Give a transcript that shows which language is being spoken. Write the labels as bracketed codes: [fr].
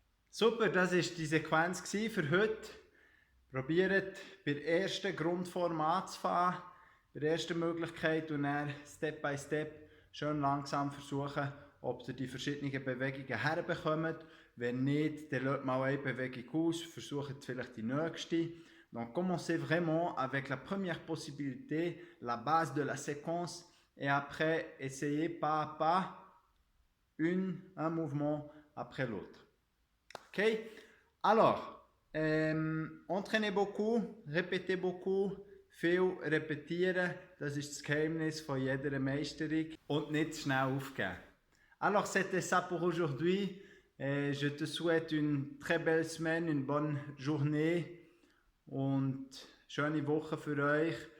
[de] Super, das war die Sequenz für heute. Probiert bei der ersten Grundform anzufangen, bei der ersten Möglichkeit und dann Step by Step schön langsam versuchen, ob ihr die verschiedenen Bewegungen herbekommt. Wenn nicht, dann lasst mal eine Bewegung aus, versucht vielleicht die nächste. [fr] Donc commencez vraiment avec la première possibilité, la base de la séquence, et après essayez pas à pas un mouvement après l'autre. Ok? Alors, entraînez beaucoup, répétez beaucoup, [de] viel repetieren, das ist das Geheimnis von jeder Meisterung und nicht schnell aufgeben. [fr] Alors, c'était ça pour aujourd'hui. Je te souhaite une très belle semaine, une bonne journée [de] und schöne Woche für euch.